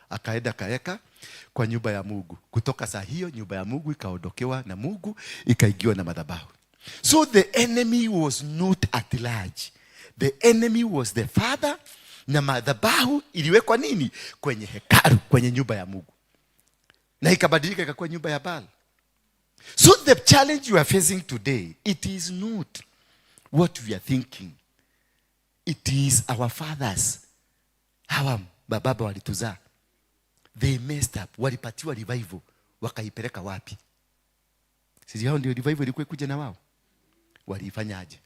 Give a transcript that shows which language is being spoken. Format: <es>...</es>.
<sw>Akaenda kaeka kwa nyumba ya Mungu. Kutoka saa hiyo nyumba ya Mungu ikaondokewa na Mungu, ikaigiwa na madhabahu.</sw> <en>So the enemy was not at large. The enemy was the father.</en> <sw>Na madhabahu iliwekwa nini? Kwenye hekalu, kwenye nyumba ya Mungu. Na ikabadilika ikakuwa nyumba ya Baal.</sw> <en>So the challenge you are facing today, it is not what we are thinking. It is our fathers.</en> <sw>Hawa baba walituzaa.</sw> <en>They messed up.</en> <sw>Walipatiwa revival. Wakaipeleka wapi? Sisi hao ndio revival ilikuwa kuja na wao. Walifanyaje?</sw>